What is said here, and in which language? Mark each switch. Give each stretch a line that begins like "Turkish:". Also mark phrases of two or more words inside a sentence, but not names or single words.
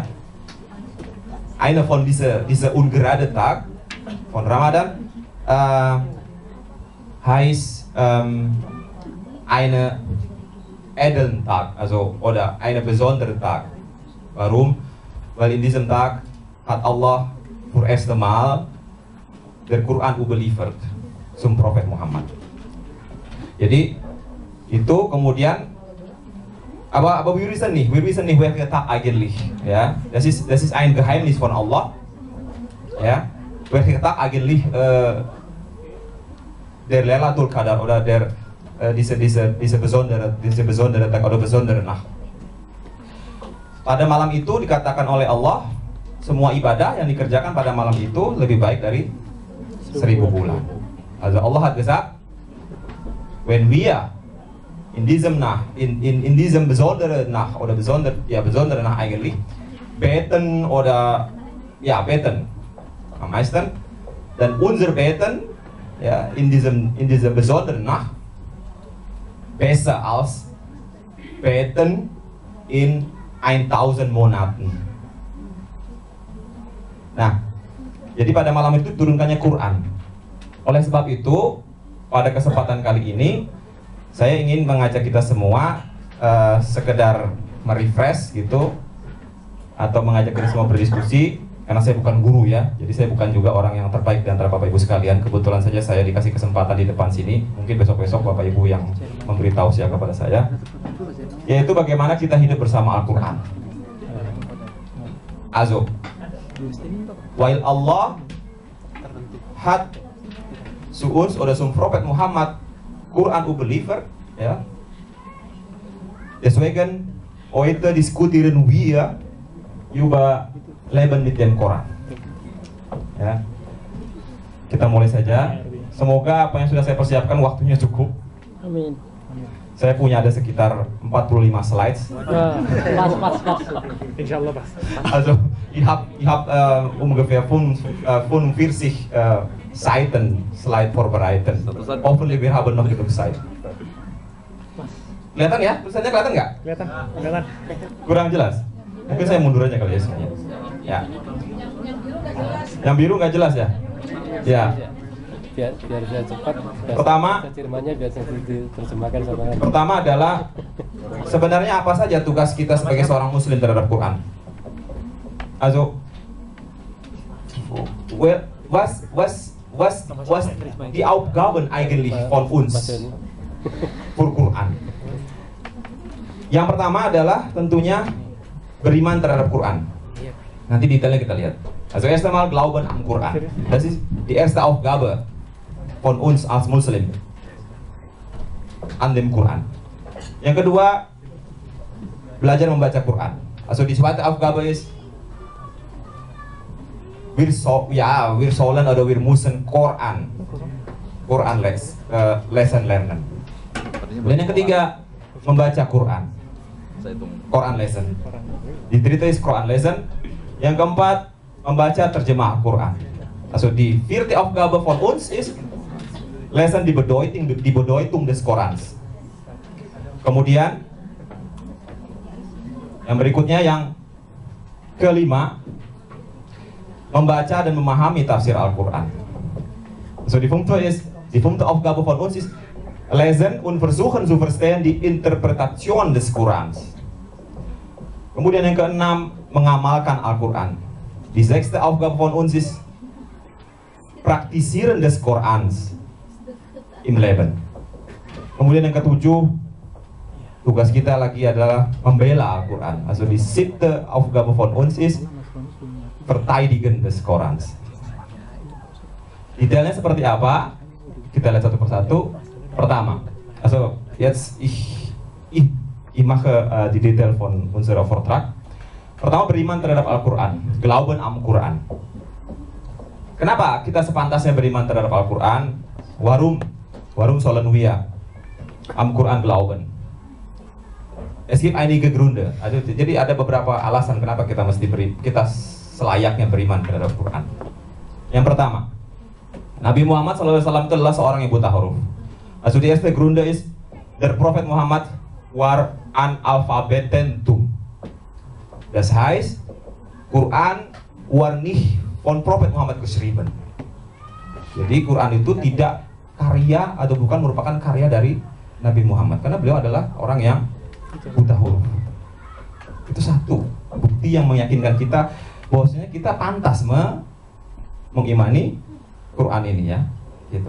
German: Einer von dieser ungerade Tag von Ramadan heißt eine edlen Tag, also oder eine besondere Tag. Warum? Weil in diesem Tag hat Allah für erste Mal der Quran überliefert zum Prophet Muhammad.
Indonesian: Jadi itu kemudian
German: aber wir wissen nicht welcher Tag eigentlich, ja. Das ist ein Geheimnis von Allah, ja. Welcher Tag eigentlich der Lailatul Qadar oder diese besondere Tag oder besondere Nacht.
Indonesian: Pada malam itu dikatakan oleh Allah, semua ibadah yang dikerjakan pada malam itu lebih baik dari 1000 bulan.
German: Also Allah hat gesagt, wenn wir in diesem Nacht, in diesem besonderen Nacht oder besondere Nacht eigentlich beten oder beten am meisten, dan unser Beten ja in dieser besonderen Nacht besser als beten in 1000 Monaten.
Indonesian: Nah, jadi pada malam itu turunkannya Quran. Oleh sebab itu, pada kesempatan kali ini saya ingin mengajak kita semua sekedar merefresh gitu, atau mengajak kita semua berdiskusi. Karena saya bukan guru ya, jadi saya bukan juga orang yang terbaik di antara Bapak Ibu sekalian. Kebetulan saja saya dikasih kesempatan di depan sini. Mungkin besok-besok Bapak Ibu yang memberi tausiah kepada saya, yaitu bagaimana kita hidup bersama Al-Quran.
German: Also, while Allah hat zu uns oder zum Prophet Muhammad Quran überliefert, ja, deswegen heute diskutieren wir über Leben mit dem Quran.
Indonesian: Ya. Kita mulai saja. Semoga apa yang sudah saya persiapkan waktunya cukup. Amin. Saya punya ada sekitar 45 slides. Pas. Insyaallah pas.
German: Also, ich hab ungefähr 45 Seiten Slide vorbereitet. Hoffentlich wir haben noch genug Zeit.
Indonesian: Kelihatan ya? Tulisannya kelihatan nggak? Kelihatan. Kurang jelas? Mungkin saya mundur aja kali ya semuanya. Ya. Yang biru nggak jelas ya? Ya. Biar bisa cepat. Pertama, firmannya biasa diterjemahkan sama. Pertama adalah sebenarnya apa saja tugas kita sebagai seorang Muslim terhadap Quran?
German: Also, was die Aufgaben eigentlich von uns für Quran?
Indonesian: Yang pertama adalah tentunya beriman terhadap Quran. Nanti detailnya kita lihat.
German: Also erst einmal Glauben an Quran. Das ist die erste Aufgabe von uns als Muslim an dem Quran.
Indonesian: Yang kedua, belajar membaca Quran.
German: Also die zweite Aufgabe ist wir sollen oder wir müssen Quran lesen lernen.
Indonesian: Dan yang ketiga, membaca Quran.
German: Quran lesen. Die dritte ist Quran lesen.
Indonesian: Yang keempat, membaca terjemah Quran.
German: Also die vierte Aufgabe von uns ist lesen die Bedeutung des Korans.
Indonesian: Kemudian yang berikutnya, yang kelima, membaca dan memahami tafsir Al-Quran.
German: So die fünfte Aufgabe von uns ist lesen und versuchen zu verstehen die Interpretation des Korans.
Indonesian: Kemudian yang keenam, mengamalkan Al-Quran.
German: Die sechste Aufgabe von uns ist Praktisieren des Korans im Leben.
Indonesian: Kemudian yang ketujuh, tugas kita lagi adalah membela Al-Quran.
German: Also die siebte Aufgabe von uns ist verteidigen des Korans.
Indonesian: Detailnya seperti apa? Kita lihat satu persatu. Pertama,
German: also jetzt ich mache die Detail von unserer Vortrag.
Indonesian: Pertama, beriman terhadap Al-Quran,
German: Glauben am Quran.
Indonesian: Kenapa kita sepantasnya beriman terhadap Al-Quran?
German: Warum sollen wir am Quran glauben? Es gibt einige Gründe.
Indonesian: Jadi ada beberapa alasan kenapa kita selayaknya beriman terhadap Al-Quran. Yang pertama, Nabi Muhammad SAW itu adalah seorang yang buta huruf.
German: Also die erste Gründe ist, der Prophet Muhammad war analphabetentum. Das heißt, Quran war nicht von Prophet Muhammad geschrieben.
Indonesian: Jadi Quran itu tidak karya atau bukan merupakan karya dari Nabi Muhammad, karena beliau adalah orang yang buta huruf. Itu satu bukti yang meyakinkan kita bahwasanya kita pantas mengimani Quran ini ya, gitu.